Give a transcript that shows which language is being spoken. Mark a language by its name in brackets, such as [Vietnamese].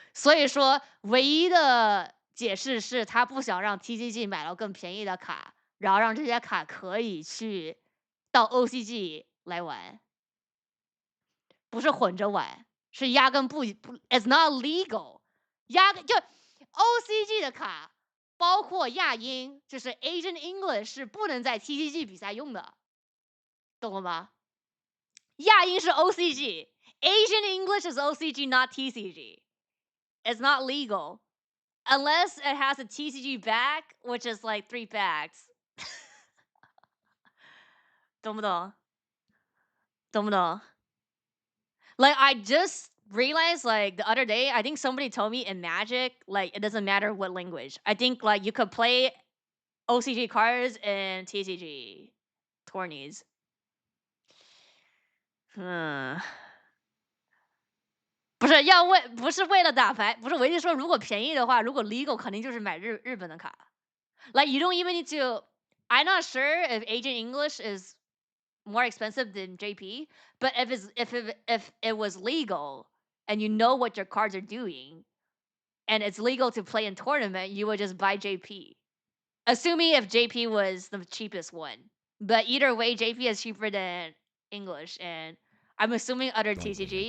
[Chinese] 所以说唯一的解释是他不想让 TCG 买到更便宜的卡，然后让这些卡可以去到 OCG 来玩，不是混着玩，是压根不 ， [English] it's not legal， [Chinese] 就 OCG 的卡，包括亚英，就是 Asian English 是不能在 TCG 比赛用的，懂了吗？亚英是 [English] OCG，Asian English is OCG, not TCG. It's not legal. Unless it has a TCG back, which is like 3 packs. [Chinese] 懂不懂？懂不懂？ [English] Like I just realized like the other day, I think somebody told me in Magic, like it doesn't matter what language. I think like you could play OCG cards in TCG tourneys. [Chinese] 不是为了打牌，不是我意思说，如果便宜的话，如果 legal 肯定就是买日本的卡。 [English] Like you don't even need to. I'm not sure if Asian English is more expensive than JP. But if it was legal and you know what your cards are doing, and it's legal to play in tournament, you would just buy JP. Assuming if JP was the cheapest one. But either way, JP is cheaper than English, and I'm assuming other TCG.